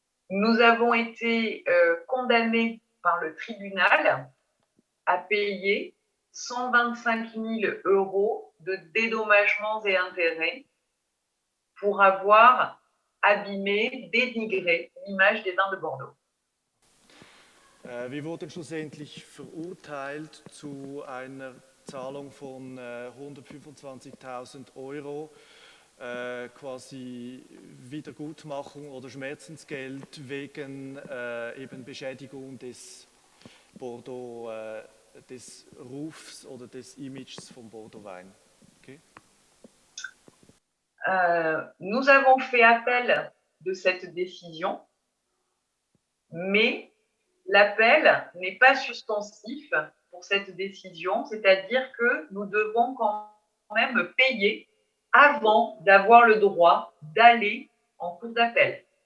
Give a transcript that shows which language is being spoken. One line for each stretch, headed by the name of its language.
French: Nous avons été condamnés par le tribunal à payer 125 000 € de dédommagements et intérêts pour avoir abîmé, dénigré l'image des vins de Bordeaux.
German: Wir wurden schlussendlich verurteilt zu einer Zahlung von 125.000 €, quasi Wiedergutmachung oder Schmerzensgeld wegen eben Beschädigung des Bordeaux, des Rufs oder des Images vom Bordeaux-Wein. Okay.
French: Nous avons fait appel de cette décision, mais l'appel n'est pas suspensif pour cette décision, c'est-à-dire que nous devons quand même payer avant d'avoir le droit d'aller en cour d'appel.